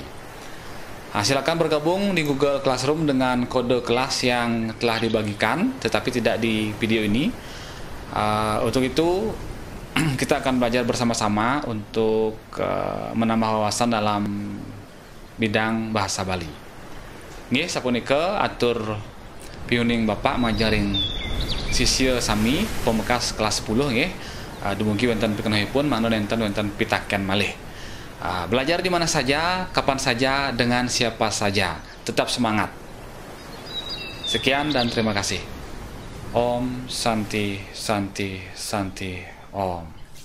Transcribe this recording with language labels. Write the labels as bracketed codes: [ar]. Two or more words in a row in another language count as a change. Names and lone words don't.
[id] Silakan bergabung di Google Classroom dengan kode kelas yang telah dibagikan, tetapi tidak di video ini. Untuk itu, kita akan belajar bersama-sama untuk menambah wawasan dalam bidang bahasa Bali. [ban] Nggih, sapunika atur piuning Bapak majaring sisya sami pemekas kelas 10 nggih. Dumugi wonten pikenahipun mangke wonten pitaken malih. [id] Belajar di mana saja, kapan saja, dengan siapa saja. Tetap semangat. Sekian dan terima kasih. [ban] Om Santi Santi Santi Om.